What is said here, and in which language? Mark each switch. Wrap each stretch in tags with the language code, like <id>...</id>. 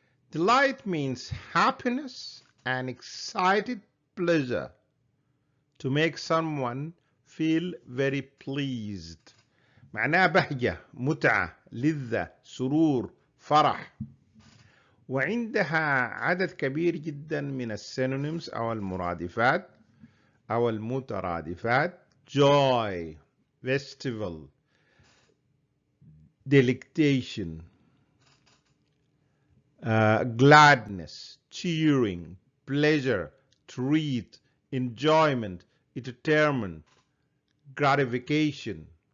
<en>Delight means happiness and excited pleasure, to make someone feel very pleased.</en> <ar>معناها بهجة، متعة، لذة، سرور، فرح. وعندها عدد كبير جدا من السينونيمز أو المرادفات أو المترادفات:</ar> <en>joy, festival, delectation, gladness, cheering, pleasure, treat, enjoyment, entertainment, gratification.</en>